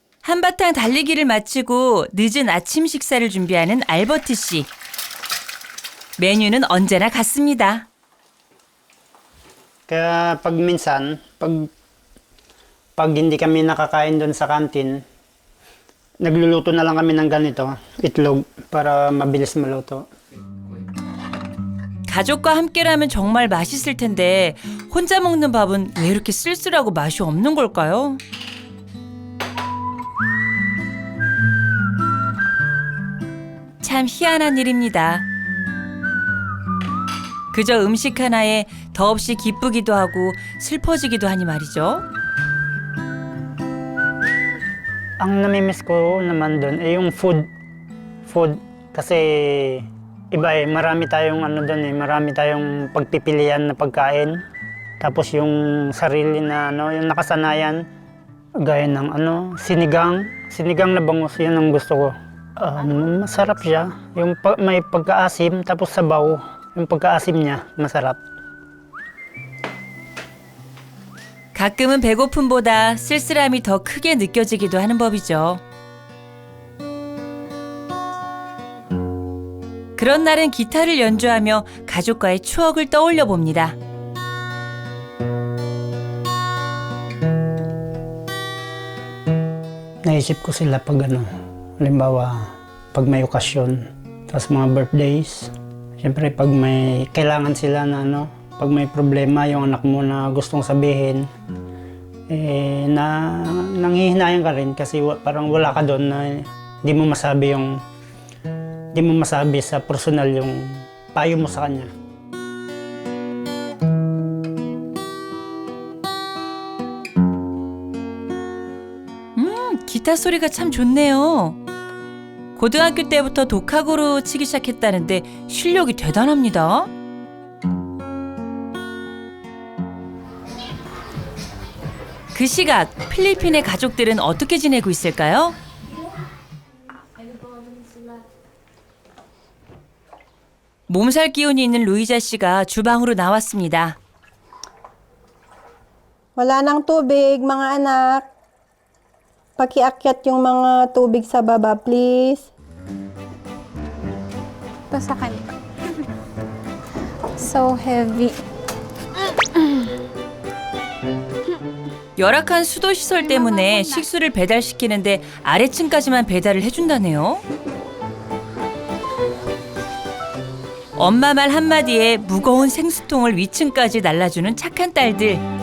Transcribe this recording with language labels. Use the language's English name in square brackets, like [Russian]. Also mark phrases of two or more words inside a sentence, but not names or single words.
[Korean] 한바탕 달리기를 마치고 늦은 아침 식사를 준비하는 알버트 씨. 메뉴는 언제나 같습니다. [Filipino] Kaya pag minsan, pag hindi kami nakakain doon sa kantin, nagluluto na lang kami ng ganito, itlog, para mabilis maluto. [Korean] 가족과 함께라면 정말 맛있을 텐데 혼자 먹는 밥은 왜 이렇게 쓸쓸하고 맛이 없는 걸까요? 참 희한한 일입니다. 그저 음식 하나에 더없이 기쁘기도 하고 슬퍼지기도 하니 말이죠. [Filipino] Ang namimiss ko naman doon ay yung food. Food kasi iba eh, marami tayong ano doon eh, marami tayong pagpipilian na pagkain. Tapos yung sarili na ano, yung nakasanayan, gaya ng ano, sinigang na bangus, yun ang gusto ko. Masarap siya. Yung may pagkaasim tapos sabaw, yung pagkaasim niya masarap. [Korean] 가끔은 배고픔보다 쓸쓸함이 더 크게 느껴지기도 하는 법이죠. 그런 날은 기타를 연주하며 가족과의 추억을 떠올려 봅니다. [Filipino] Naisip ko sila pag ano, halimbawa pag may okasyon, tapos mga birthdays, siyempre pag may kailangan sila na ano, pag may problema yung anak mo na gustong sabihin, na nanghihinayan ka rin kasi parang wala ka doon na di mo masabi sa personal yung payo mo sa kanya. [Korean] 기타 소리가 참 좋네요. 고등학교 때부터 독학으로 치기 시작했다는데 실력이 대단합니다. 그 시각 필리핀의 가족들은 어떻게 지내고 있을까요? 몸살 기운이 있는 루이자 씨가 주방으로 나왔습니다. [Filipino] Wala nang tubig, mga anak. Pakiakyat yung mga tubig sa baba, please. Ito sa kanila. [English] So heavy. [Korean] 열악한 수도 시설 때문에 식수를 배달시키는데 아래층까지만 배달을 해준다네요. 엄마 말 한마디에 무거운 생수통을 위층까지 날라주는 착한 딸들.